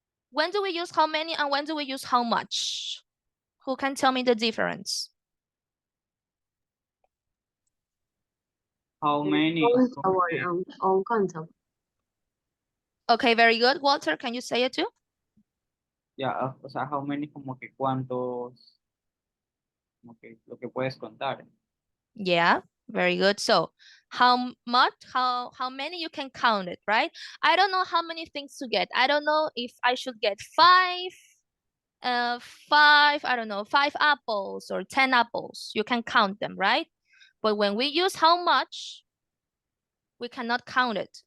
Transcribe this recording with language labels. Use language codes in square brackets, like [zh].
[en] When do we use how many and when do we use how much? Who can tell me the difference? How many? Uncountable. Okay, very good. Walter, can you say it too? [es] Ya, o sea, [en] how many [es] como que cuántos, como que lo que puedes contar. [en] Yeah, very good. So how much, how many you can count it, right? I don't know how many things to get. I don't know if I should get five, I don't know, 5 apples or 10 apples. You can count them, right? But when we use how much, we cannot count it.